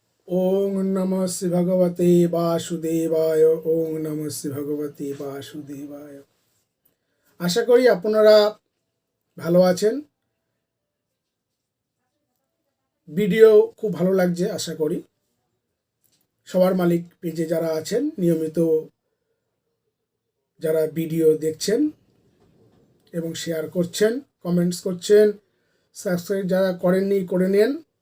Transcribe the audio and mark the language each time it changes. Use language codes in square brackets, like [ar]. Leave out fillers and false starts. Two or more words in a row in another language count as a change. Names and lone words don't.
[sa] ওং নমঃ শ্রী ভগবতে বাসুদেবায়। ওং নমঃ শ্রী ভগবতে বাসুদেবায়। [bn] আশা করি আপনারা ভালো আছেন। ভিডিও খুব ভালো লাগছে আশা করি। সবার মালিক পেজে যারা আছেন, নিয়মিত যারা ভিডিও দেখছেন এবং শেয়ার করছেন, কমেন্টস করছেন, সাবস্ক্রাইব যারা করেননি করে নেন।